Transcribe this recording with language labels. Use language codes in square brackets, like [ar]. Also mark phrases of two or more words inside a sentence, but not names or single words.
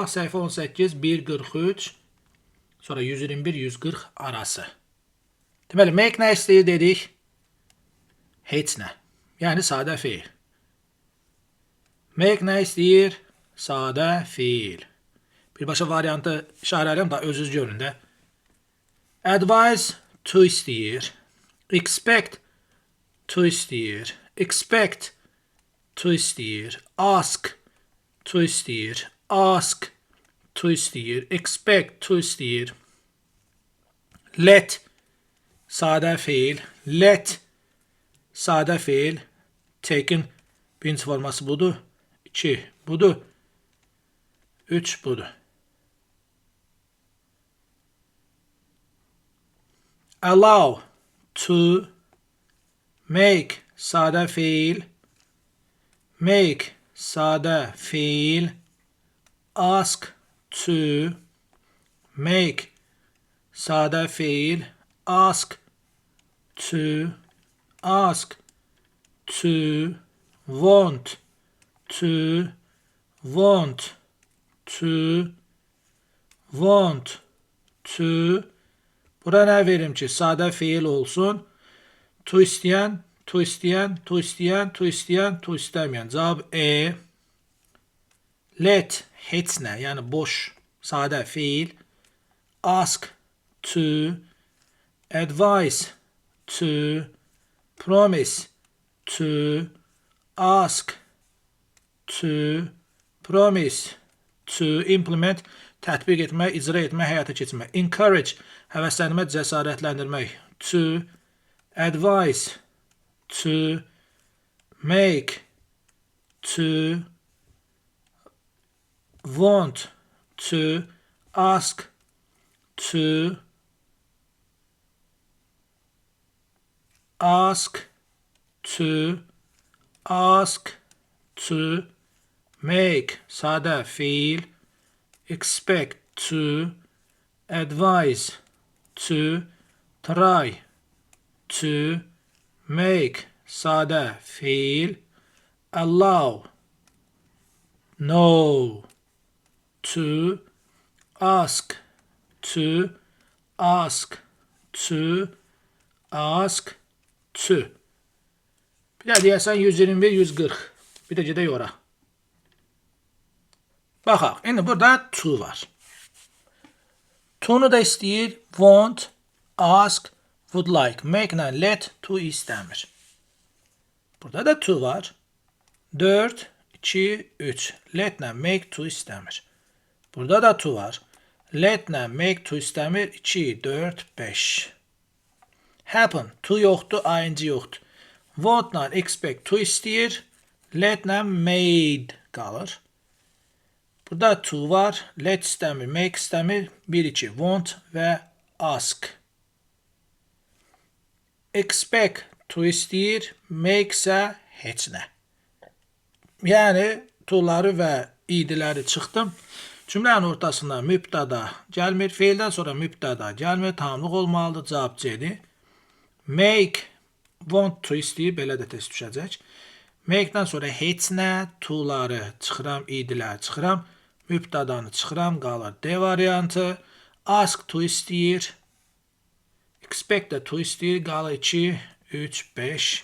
[az] Səhifə 18, 1.43, sonra 121, 140 arası. Deməli, make nə istəyir dedik? Heç nə. Yəni sadə fiil. Make nə istəyir? Sadə fiil. Birbaşa variantı işarələyəm da özünüz görün də. [en] Advise to [az] istəyir. [en] Expect to [az] istəyir. [en] Expect to [az] istəyir. [en] Ask to [az] istəyir. [en] Ask to [az] istəyir. [en] Expect to [az] istəyir. Let sadə fiil. Let sadə fiil. Take'in birinci forması budur. 2 budur. 3 budur. [en] Allow to make [az] sadə fiil. Make sadə fiil. [en] Ask to make [az] sadə fiil. [en] Ask to ask to want to want to want to. [az] Bura nə verim ki, sadə fiil olsun. To istəyən, to istəyən, to istəyən, to istəyən, to istəməyən. Cavab E. Let heç nə, yəni boş, sadə fiil. [en] Ask to, advise to, promise to, ask to, promise to, implement, [az] tətbiq etmək, icra etmək, həyata keçirmək. Encourage, həvəsləndirmək, cəsarətləndirmək. [en] To, advise, to, make, to, want, to, ask, to, ask, to, ask, to, make, [az] sadə fiil. [en] Expect to, advise to, try to, make, [az] sadə fiil. [en] Allow, no, to, ask to, ask to, ask to. [az] Bir də deyəsən 121, 140. Bir də gedək ora. Baxaq, indi burada to var. To'nu da istəyir [en] want, ask, would like. [az] Make ilə let, to istəmir. Burada da to var. 4, 2, 3. Let ilə make, to istəmir. Burada da to var. Let ilə make, to istəmir. 2, 4, 5. Happen, to yoxdur, ing yoxdur. Want ilə expect, to istəyir. Let ilə made qalır. Burada to var. Let istəmir, make istəmir. 1, 2. Want və ask. [en] Expect to [az] istəyir. Make isə heç nə. Yəni to'ları və idləri çıxdım. Cümlənin ortasında mübtəda gəlmir. Feildən sonra mübtəda gəlmir. Tamlıq olmalıdır. Cavab C-dir. [en] Make, want to [az] istəyir. Belə də test düşəcək. Make-dən sonra heç nə. To'ları çıxıram, idləri çıxıram. Mübtədanı çıxıram, qalır D variantı. [en] Ask to [az] istəyir. Expect də to istəyir, qalır 2, 3, 5.